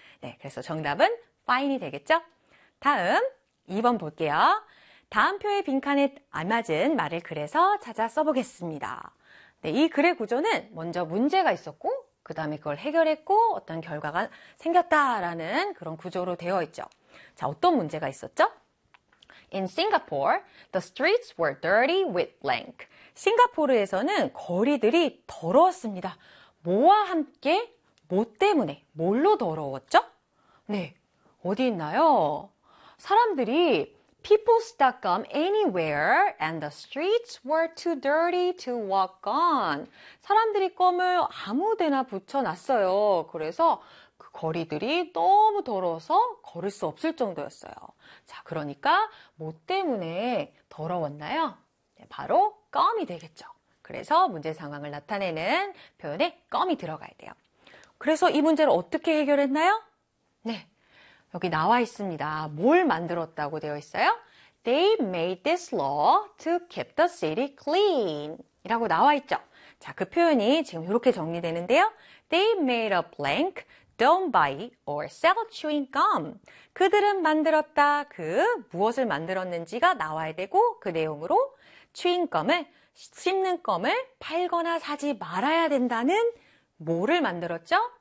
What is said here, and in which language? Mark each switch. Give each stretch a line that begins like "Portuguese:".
Korean: 네, 그래서 정답은 fine이 되겠죠? 다음, 2번 볼게요. 다음 표의 빈칸에 알맞은 말을 그래서 찾아 써보겠습니다. 네, 이 글의 구조는 먼저 문제가 있었고, 그 다음에 그걸 해결했고, 어떤 결과가 생겼다라는 그런 구조로 되어 있죠. 자, 어떤 문제가 있었죠?
English: In Singapore, the streets were dirty with blank.
Korean: 싱가포르에서는 거리들이 더러웠습니다. 뭐와 함께? 뭐 때문에? 뭘로 더러웠죠? 네, 어디 있나요? 사람들이
English: people stuck gum anywhere and the streets were too dirty to walk on.
Korean: 사람들이 껌을 아무 데나 붙여놨어요. 그래서 그 거리들이 너무 더러워서 걸을 수 없을 정도였어요. 자, 그러니까 뭐 때문에 더러웠나요? 네, 바로 껌이 되겠죠. 그래서 문제 상황을 나타내는 표현에 껌이 들어가야 돼요. 그래서 이 문제를 어떻게 해결했나요? 네, 여기 나와 있습니다. 뭘 만들었다고 되어 있어요?
English: They made this law to keep the city clean
Korean: 이라고 나와 있죠. 자, 그 표현이 지금 이렇게 정리되는데요.
English: They made a blank. Don't buy or sell chewing gum.
Korean: 그들은 만들었다. 그 무엇을 만들었는지가 나와야 되고 그 내용으로 chewing gum을 씹는 gum을 팔거나 사지 말아야 된다는 뭐를 만들었죠?